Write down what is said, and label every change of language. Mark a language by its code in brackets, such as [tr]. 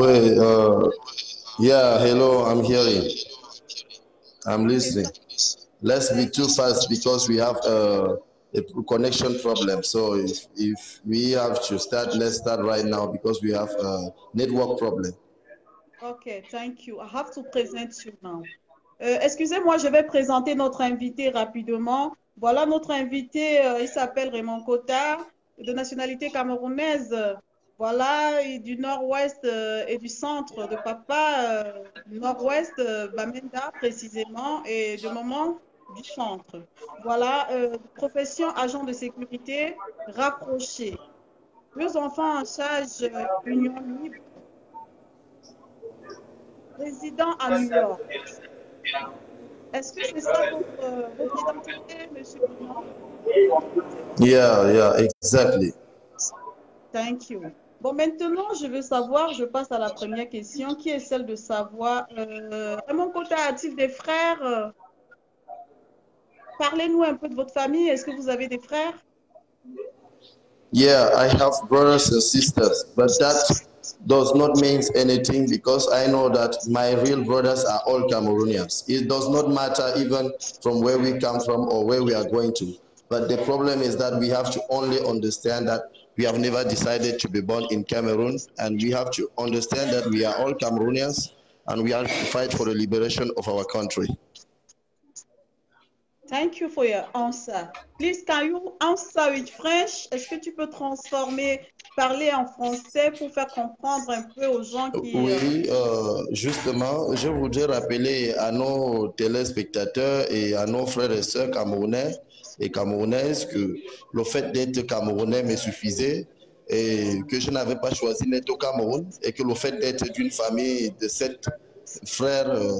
[en] Wait, yeah, hello, I'm hearing. I'm listening. Let's be too fast because we have a connection problem. So if we have to start, let's start right now because we have a network problem. Okay, thank you. I have to present you now. [fr] Excusez-moi, je vais présenter notre invité rapidement. Voilà notre invité, il s'appelle Raymond Kota, de nationalité camerounaise. Voilà, du nord-ouest et du centre de papa, nord-ouest, Bamenda précisément, et de maman du centre. Voilà, profession agent de sécurité rapproché. Deux enfants en charge, union libre, résident à New York. Est-ce que c'est ça votre identité, monsieur Raymond? [en] Yeah, exactly. Thank you. [fr] Bon, maintenant, je veux savoir, je passe à la première question, qui est celle de savoir, Raymond Kota a-t-il des frères? Parlez-nous un peu de votre famille. Est-ce que vous avez des frères? [en] Yeah, I have brothers and sisters, but that does not mean anything because I know that my real brothers are all Cameroonians. It does not matter even from where we come from or where we are going to. But the problem is that we have to only understand that we have never decided to be born in Cameroon, and we have to understand that we are all Cameroonians and we have to fight for the liberation of our country. Thank you for your answer. Please, can you answer with French? [fr] Est-ce que tu peux parler en français pour faire comprendre un peu aux gens qui... Oui, justement, je voudrais rappeler à nos téléspectateurs et à nos frères et sœurs camerounais et camerounaises que le fait d'être camerounais me suffisait et que je n'avais pas choisi d'être au Cameroun et que le fait d'être d'une famille de 7 frères